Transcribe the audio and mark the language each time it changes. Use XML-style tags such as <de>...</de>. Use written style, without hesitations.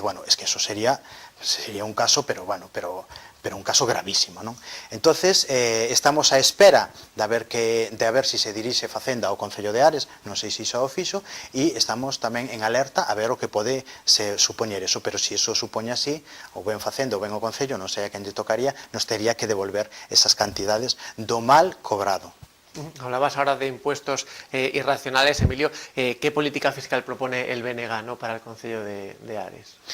<es>Bueno, es que eso sería un caso, pero un caso gravísimo, non?</es> <gl>Entonces, estamos á espera de ver si se dirixe Facenda ao Concello de Ares, non sei se xa o fixo, e estamos tamén en alerta a ver o que pode se supoñer eso, pero se eso supoñe así, ou ben Facenda ou ben o Concello, non sei a quen lle tocaría, nos tería que devolver esas cantidades do mal cobrado.</gl> <es>Hablabas ahora de impuestos irracionales, Emilio. ¿Qué política fiscal propone el BNG, ¿no?, para el Concello de Ares?</es>